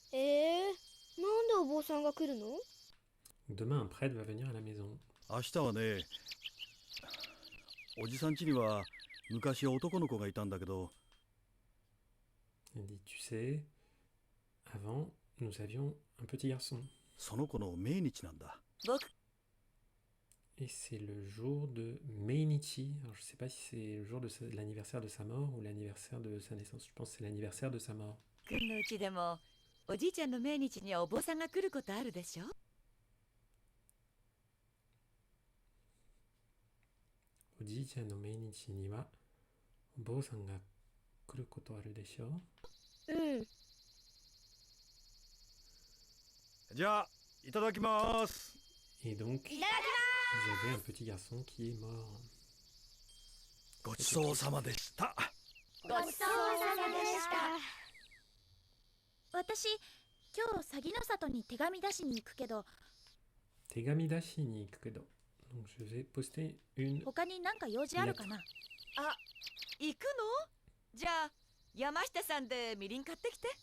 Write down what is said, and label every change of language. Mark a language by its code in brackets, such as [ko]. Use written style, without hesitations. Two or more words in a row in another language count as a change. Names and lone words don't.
[ja] なんでお坊さんが来るの？ [fr] Demain, un prêtre va venir à la maison. [ja] 明日はね、おじさん家には昔男の子がいたんだけど、 [fr] Elle dit, tu sais, avant, nous avions un petit garçon. [ja] その子の命日なんだ。僕 [fr] Et c'est le jour de Meinichi. Alors, je sais pas si c'est le jour de l'anniversaire de sa mort ou l'anniversaire de sa naissance. Je pense que c'est l'anniversaire de sa mort. [ja] くんのうちでもおじいちゃんの命日にはお坊さんが来ることあるでしょ？おじいちゃんの命日にはお坊さんが来ることあるでしょう。うん。じゃあいただきます。 [fr] Et donc, [ja] いただき [fr] vous avez un petit garçon qui est mort. [ja] ごちそうさまでした。ごちそうさまでした。私今日サギの里に手紙出しに行くけど、手紙出しに行くけど. [fr] Donc, je vais poster une [ja] 他に何か用事あるかな？あ、行くの？じゃあ山下さんでみりん買ってきて。